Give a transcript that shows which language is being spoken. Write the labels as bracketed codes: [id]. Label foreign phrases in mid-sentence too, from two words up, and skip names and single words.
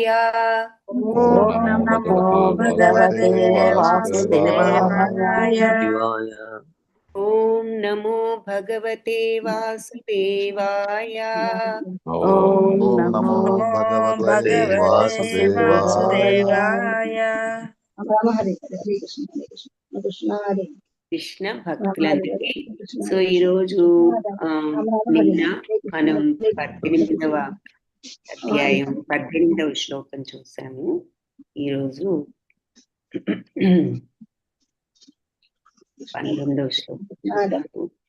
[sa] ओम नमो भगवते वासुदेवाय। ओम नमो भगवते वासुदेवाय। ओम नमो भगवते वासुदेवाय। हरे कृष्ण हरे [te] కృష్ణ భక్తులందరికీ సో ఈరోజు నిన్న మనం 18వ అధ్యాయం 18వ శ్లోకం చూసాము. ఈరోజు 19వ శ్లోకం చూసాము.